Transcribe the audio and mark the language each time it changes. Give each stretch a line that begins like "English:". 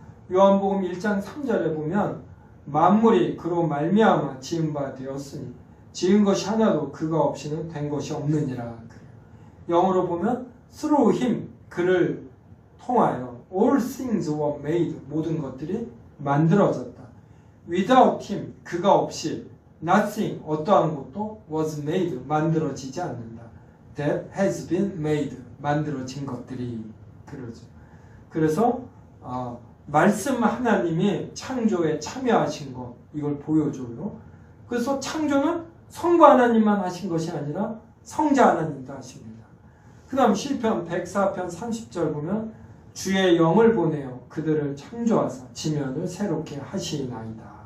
Korean: 요한복음 1장 3절에 보면 만물이 그로 말미암아 지은 바 되었으니 지은 것이 하나도 그가 없이는 된 것이 없느니라. 그래요.
English: 영어로 보면 through him
Korean: 그를 통하여
English: all things were made
Korean: 모든 것들이 만들어졌다.
English: without him
Korean: 그가 없이
English: nothing
Korean: 어떠한 것도
English: was made
Korean: 만들어지지 않는다.
English: that has been made
Korean: 만들어진 것들이 그러죠. 그래서 말씀 하나님이 창조에 참여하신 것 이걸 보여줘요. 그래서 창조는 성부 하나님만 하신 것이 아니라 성자 하나님도 하십니다. 그 다음 시편 104편 30절 보면 주의 영을 보내어 그들을 창조하사 지면을 새롭게 하시나이다.